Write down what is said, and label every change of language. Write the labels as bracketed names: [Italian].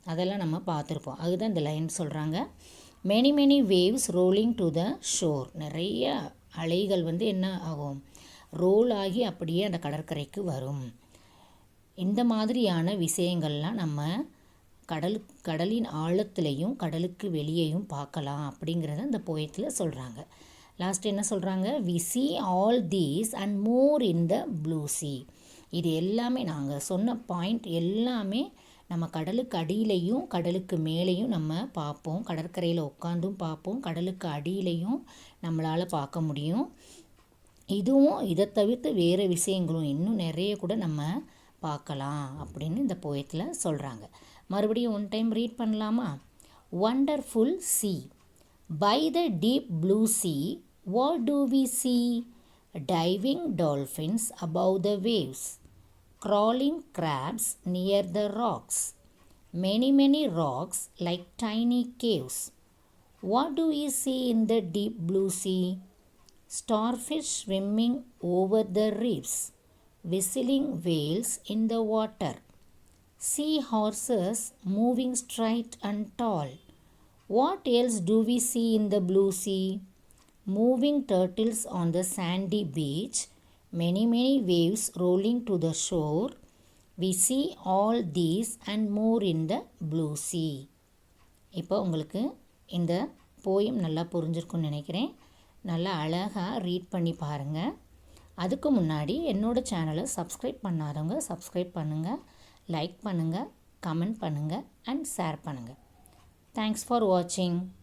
[Tamil] அதெல்லாம் நம்ம பார்த்துருப்போம். அதுதான் இந்த லைன் சொல்கிறாங்க. [English] Many many waves rolling to the shore. [Tamil] நிறைய அலைகள் வந்து என்ன ஆகும், ரோல் ஆகி அப்படியே அந்த கடற்கரைக்கு வரும். இந்த மாதிரியான விஷயங்கள்லாம் நம்ம கடலின் ஆழத்துலேயும் கடலுக்கு வெளியேயும் பார்க்கலாம் அப்படிங்கிறத இந்த போயத்தில் சொல்கிறாங்க. [English] last [Tamil] என்ன சொல்கிறாங்க, [English] We see all these and more in the blue sea. [Tamil] இது எல்லாமே நாங்கள் சொன்ன பாயிண்ட் எல்லாமே நம்ம கடலுக்கு அடியிலையும் கடலுக்கு மேலேயும் நம்ம பார்ப்போம். கடற்கரையில் உட்காந்தும் பார்ப்போம், கடலுக்கு அடியிலையும் நம்மளால் பார்க்க முடியும். இதுவும் இதை தவிர்த்து வேறு விஷயங்களும் இன்னும் நிறைய கூட நம்ம பார்க்கலாம் அப்படின்னு இந்த போயத்தில் சொல்கிறாங்க. மறுபடியும் ஒன் டைம் ரீட் பண்ணலாமா. Wonderful C. [English] By the deep blue sea, what do we see? Diving dolphins above the waves, crawling crabs near the rocks, many many rocks like tiny caves. What do we see in the deep blue sea? Starfish swimming over the reefs, whistling whales in the water, sea horses moving straight and tall. What else do we see in the blue sea? Moving turtles on the sandy beach, many many waves rolling to the shore. We see all these and more in the blue sea. [Tamil] இப்போ உங்களுக்கு இந்த poem நல்லா புரிஞ்சிருக்குன்னு நினைக்கிறேன். நல்லா அழகாக read பண்ணி பாருங்கள். அதுக்கு முன்னாடி என்னோடய சேனலை சப்ஸ்கிரைப் பண்ணாதவங்க சப்ஸ்கிரைப் பண்ணுங்கள், லைக் பண்ணுங்கள், கமெண்ட் பண்ணுங்கள் அண்ட் ஷேர் பண்ணுங்கள். [English] Thanks for watching.